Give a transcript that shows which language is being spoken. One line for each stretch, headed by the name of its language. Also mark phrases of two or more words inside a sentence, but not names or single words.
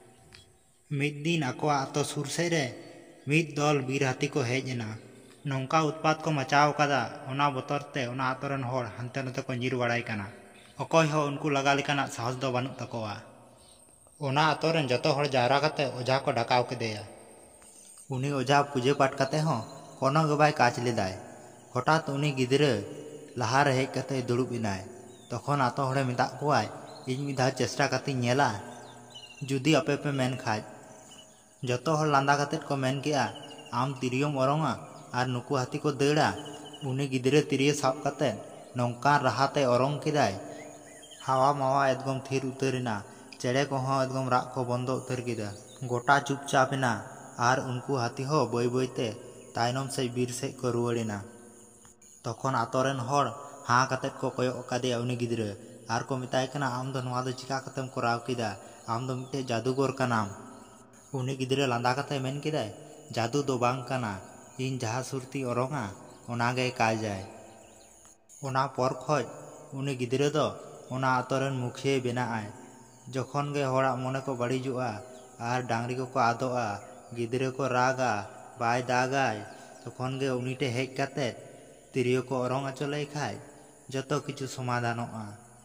Santali: ᱢᱤᱫ ᱫᱤᱱ ᱟᱠᱚᱣᱟᱜ ᱟᱛᱳ ᱥᱩᱨ ᱥᱮᱫ ᱨᱮ ᱢᱤᱫ ᱫᱚᱞ ᱵᱤᱨ ᱦᱟᱹᱛᱤ ᱠᱚ ᱦᱮᱡ ᱮᱱᱟ ᱱᱚᱝᱠᱟ ᱩᱛᱯᱟᱛ ᱠᱚ ᱢᱟᱪᱟᱣ ᱟᱠᱟᱫᱟ ᱚᱱᱟ ᱵᱚᱛᱚᱨ ᱛᱮ ᱚᱱᱟ ᱟᱛᱳ ᱨᱮᱱ ᱦᱚᱲ ᱦᱟᱱᱛᱮ ᱱᱟᱛᱮ ᱠᱚ ᱧᱤᱨ ᱵᱟᱲᱟᱭ ᱠᱟᱱᱟ ᱚᱠᱚᱭ ᱦᱚᱸ ᱩᱱᱠᱩ ᱞᱟᱜᱟ ᱞᱮᱠᱟᱱᱟᱜ ᱥᱟᱦᱚᱥ ᱫᱚ ᱵᱟᱹᱱᱩᱜ ᱛᱟᱠᱚᱣᱟ ᱚᱱᱟ ᱟᱛᱳ ᱨᱮᱱ ᱡᱚᱛᱚ ᱦᱚᱲ ᱡᱟᱣᱨᱟ ᱠᱟᱛᱮ ᱚᱡᱷᱟ ᱠᱚ ᱰᱟᱠᱟᱣ ᱠᱮᱫᱮᱭᱟ उनी ओझा पूजा पाठ करते हों कोनो गे बाय काच लेदाय हठात उनी गिद्रे लहार हेज कते दुड़ुब इनाय तखन आतो हड़े मेता कोआय इन मिद धाव चेष्टा कते नेला जुदी अपे पे मेन खाज जतो हड़ लांदा कते को मेन केआ आम तिरियोम ओरोंगा आर नुकु हाथी को देड़ा उनी गिद्रे तिरियो साब कते नौका राहते ओरोंग केदाय हावा मावा एकदम थीर उतरिना चेड़े को हों एकदम राग को बंदो उतर केदा गोटा चुपचापिना आर उनको हाथी हो बई बईते तायनम से बीर से को रुआड़िना तखन आतोरेन हड़ हाँ कते को कयक कादेया उनी गिद्रे आर को मेताय कना आम दो नोआ दो चिका कतेम कराव केदा आम दो मिटे जादूगर कनाम उनी गिद्रे लांदा कते मेन केदाय जादू दो बांग कना इन जहाँ सुरती ओरोंगा ओनागे काजाय ओना पर खज उनी गिद्रे दो ओना आतोरेन मुखिया बेनाआय जखन गे हड़ा मने को बाड़िजुआ आर डांगरी को आदोआ गिद्रे को रागा बाय दागाय तखन गे उनीटे हेज कते तिरियो को ओरोंग अचो लई खाय जतो किछु समाधानोआ।